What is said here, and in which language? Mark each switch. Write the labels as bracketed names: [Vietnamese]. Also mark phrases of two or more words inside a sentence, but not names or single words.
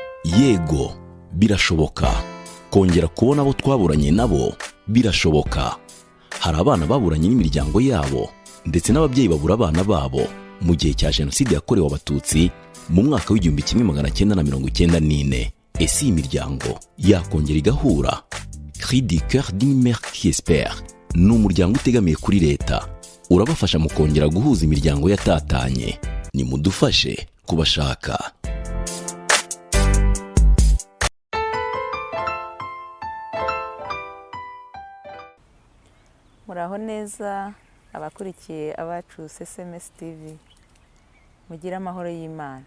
[Kinyarwanda] yego birashoboka kongera kubona abo twaburanye nabo birashoboka. Hari abana baburanye n'imiryango yabo ndetse n'ababyeyi babura abana babo mu gihe cya Jenoside yakorewe Abatutsi mu mwaka w'1994. Ese iyi miryango yakongera igahura? [French] Cri du cœur d'une mère qui espère [Kinyarwanda] ni umuryango utegamiye kuri leta, urabafasha mu kongera guhuza imiryango yatatanye. Nimudufashe kubashaka. Muraho neza abakurikiye abacu SMS TV, mugira amahoro y'Imana.